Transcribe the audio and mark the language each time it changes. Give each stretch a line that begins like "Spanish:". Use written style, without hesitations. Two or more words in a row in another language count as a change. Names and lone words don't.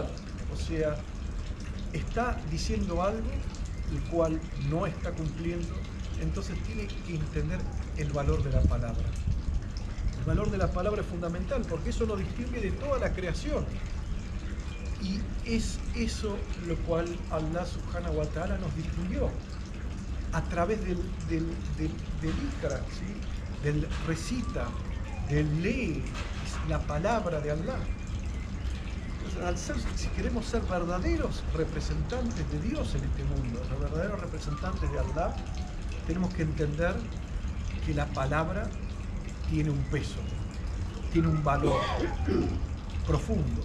Spanish: O sea, está diciendo algo el cual no está cumpliendo, entonces tiene que entender el valor de la palabra. El valor de la palabra es fundamental porque eso lo distingue de toda la creación. Y es eso lo cual Allah
Arabic: سبحانه وتعالى
Spanish: nos distinguió a través del Ikra, ¿sí? Del recita, del lee, la palabra de Allah. Entonces, si queremos ser verdaderos representantes de Dios en este mundo, los verdaderos representantes de Allah, tenemos que entender que la palabra tiene un peso, tiene un valor profundo.